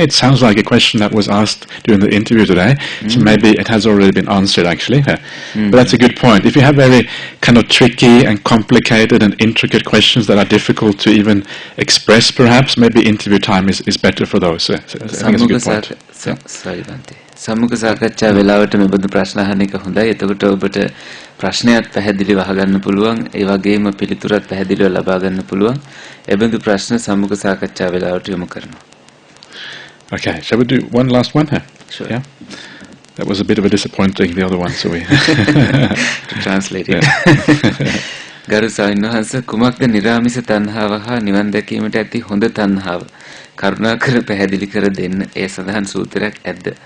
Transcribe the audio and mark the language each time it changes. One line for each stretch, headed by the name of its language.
English: It sounds like a question that was asked during the interview today, so maybe it has already been answered actually. But that's a good point. If you have very kind of tricky and complicated and intricate questions that are difficult to even express, perhaps, maybe interview time is better for those. I think it's a good point. Sorry, Bante.
Sinhala: සම්මුඛ සාකච්ඡා වෙලාවට මේ බඳු ප්‍රශ්න අහන එක හොඳයි. එතකොට ඔබට ප්‍රශ්නයක් පැහැදිලිව අහගන්න පුළුවන්. ඒ වගේම පිළිතුරත් පැහැදිලිව ලබා ගන්න පුළුවන්. ඒ බඳු ප්‍රශ්න සම්මුඛ සාකච්ඡා වෙලාවට යොමු කරනවා.
English: Okay, shall we do one last one here? Sure. Yeah. That was a bit of a disappointing, the other one, so we... to translate it.
Sinhala: Garu Sainwahansa, kumakda niramisa tanhava ha niwan dakimata ඇති හොඳ තණ්හාව කරුණාකර පැහැදිලි කර දෙන්න ඒ සඳහන් සූත්‍රයක් ඇද්ද?